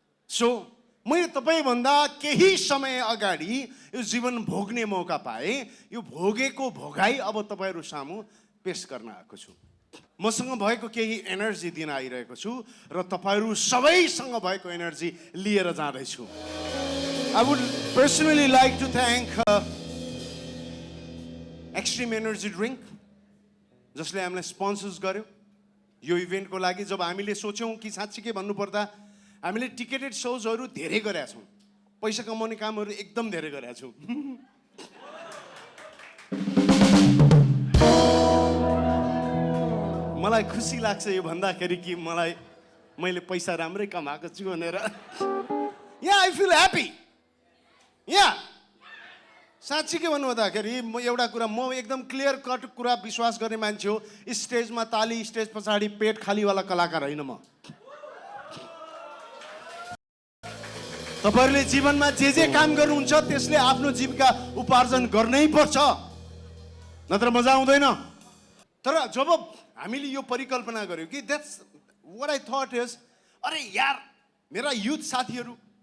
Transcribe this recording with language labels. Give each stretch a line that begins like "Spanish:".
Nepali: So मैले तपाईँभन्दा केही समय अगाडि यो जीवन भोग्ने मौका पाएँ। यो भोगेको भोगाई अब तपाईँहरू सामु पेश गर्न आएको छु। मसँग भएको केही एनर्जी दिन आइरहेको छु र तपाईँहरू सबैसँग भएको एनर्जी लिएर जाँदैछु।
English: I would personally like to thank Extreme Energy Drink
Nepali: जसले हामीलाई स्पोन्सर्स गर्यो यो इभेन्टको लागि। जब हामीले सोच्यौँ कि साँच्चीकै भन्नुपर्दा हामीले टिकेटेड सोजहरू धेरै गरेका छौँ, पैसा कमाउने कामहरू एकदम धेरै गरेका छौँ। मलाई खुसी लाग्छ यो भन्दाखेरि कि मैले पैसा राम्रै कमाएको छु भनेर।
English: I feel happy.
Nepali: साँच्ची के भन्नुपर्दाखेरि म एउटा कुरा, म एकदम क्लियर कट कुरा विश्वास गर्ने मान्छे हो। स्टेजमा ताली, स्टेज पछाडि पेट खालीवाला कलाकार होइन म। तपाईहरुले जीवनमा जे काम गर्नुहुन्छ त्यसले आफ्नो जीविका उपार्जन गर्नै पर्छ, नत्र मजा आउँदैन। तर जब हामीले यो परिकल्पना गर्यौं कि
English: that's what I thought is,
Nepali: अरे यार मेरा युथ साथीहरू